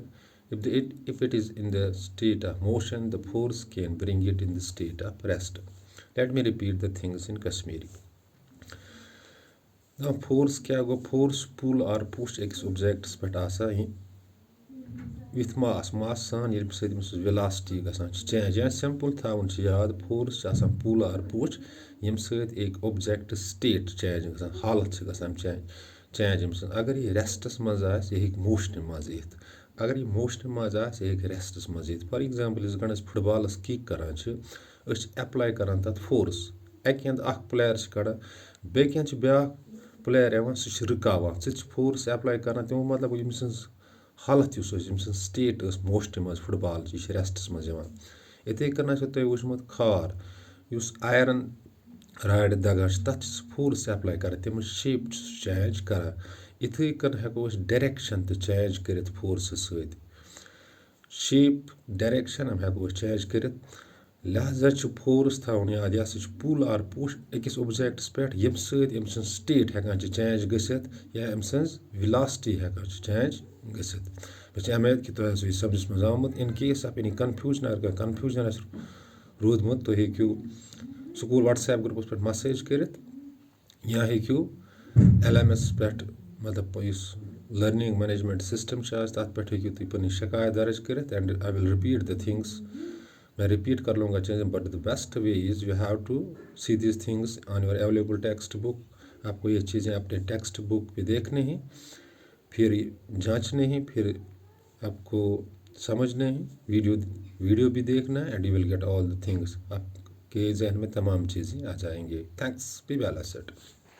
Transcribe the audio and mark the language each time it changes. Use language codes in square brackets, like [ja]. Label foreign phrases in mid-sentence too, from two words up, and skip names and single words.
[en] If it is in the state of motion, the force can bring it in the state of rest. Let me repeat the things in Kashmiri. [ks] Now force क्या गो, [en] force pull or push [ks] एक objects पे आसा [en] with mass [ks] सान ये velocity गसान change या simple था उनसे याद, force आसान [en] pull or push [ks] यम सद एक object [en] state change [ks] गसान, हालत गसान change यम सद। अगर ये रेस्टस मज आस ये मोशन मज यित, अगर ये मोशन मज आस ये रेस्टस मज यित। [en] for example [ks] इस गण फुटबॉलस किक करान अप्लाई करान तथ फोर्स, अकि अंद अख प्लेयर कड़ान बेकि अंद ब्या प्लेयर यवान सह रुकावान, [en] force apply [ks] करान तमो मतलब यम सन्स हालत यम [en] state motion [ks] मज फुटबॉल यह रेस्टस मज यवान। इथे कन तुह वुचमुत खार युस [en] iron rod [ks] दगान तथ [en] force apply [ks] कर तम [en] shape change [ks] कर। इथे कन हेको डायरेक्शन तो चेंज कर फोर्स सत, [en] shape direction [ks] हम हेको चेंज कर। लिहाजा फोर्स थवन याद यह पुल और पुश अकिस ऑब्जेक्ट्स पे यम सम स्टेट हेकान चेंज गसित या अम सज वेलोसिटी हेकान चेंज गसित। मैं उम्मीद कि तुह यह समझ मज आमुत। [en] in case of any confusion [ks] अगर कन्फ्यूजन रूदमुत तुह हेकू [en] school WhatsApp groups [ks] पे मैसेज कर या हेकू LMS पे मतलब इस [en] learning management system [ks] तथ पे हेकू तुम पनी शिकायत दर्ज कर [en] and I will repeat the things. [hi] मैं रिपीट कर लूँगा चीज़ें, [en] but the best way is you have to see this things on your available text book. [hi] आपको ये चीज़ें अपने [en] text book [hi] पे देखनी ही, फिर जांचने ही, फिर आपको समझने ही, वीडियो भी देखना है [en] and you will get all the things. [hi] आपके जहन में तमाम चीज़ें आ जाएंगे। [en] Thanks, be well set.